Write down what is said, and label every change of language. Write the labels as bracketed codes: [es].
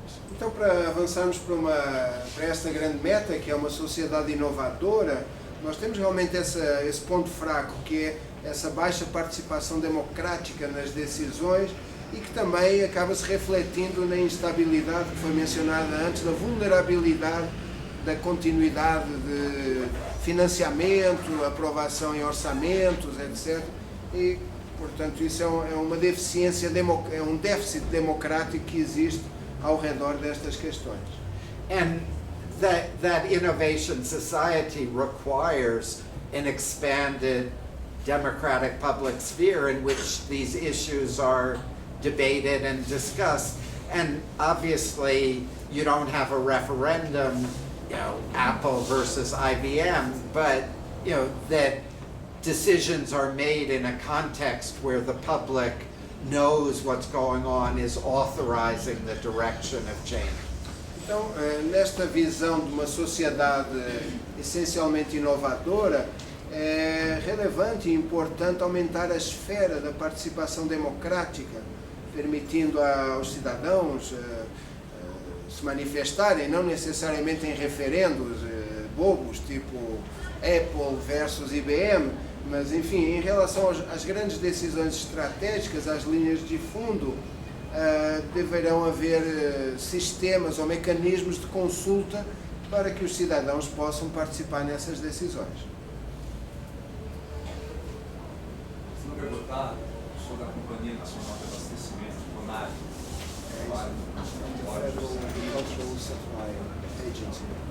[pt] Então, para avançarmos para esta grande meta, que é uma sociedade inovadora, nós temos realmente esse ponto fraco, que é essa baixa participação democrática nas decisões e que também acaba se refletindo na instabilidade que foi mencionada antes, na vulnerabilidade da continuidade de financiamento, aprovação em orçamentos, etc. E, portanto, isso é uma deficiência, é um déficit democrático que existe ao redor destas questões. [en] And that innovation society requires an expanded democratic public sphere in which these issues are debated and discussed. And obviously, you don't have a referendum, Apple versus IBM, but that decisions are made in a context where the public knows what's going on, is authorizing the direction of change. [pt] Então, nesta visão de uma sociedade essencialmente inovadora, é relevante e importante aumentar a esfera da participação democrática, permitindo aos cidadãos se manifestarem, não necessariamente em referendos bobos, tipo Apple versus IBM, mas, enfim, em relação às grandes decisões estratégicas, às linhas de fundo, deverão haver sistemas ou mecanismos de consulta para que os cidadãos possam participar nessas decisões. Se não perguntar, sou da Companhia Nacional de Abastecimento, CONAB. [en] Federal Agricultural Supply Agency.